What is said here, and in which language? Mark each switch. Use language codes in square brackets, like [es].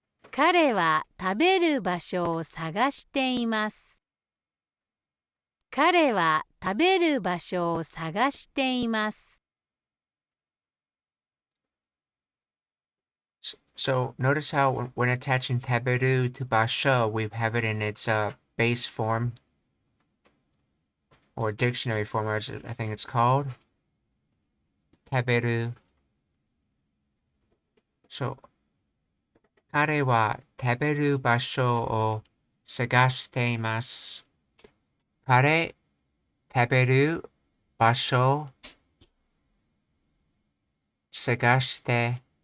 [ja] 彼は食べる場所を探しています。彼は食べる場所を探しています。 [en] So notice how when attaching taberu to basho, we have it in its base form or dictionary form, as I think it's called. Taberu. [ja] So 彼は食べる場所を探しています。彼、食べる場所探して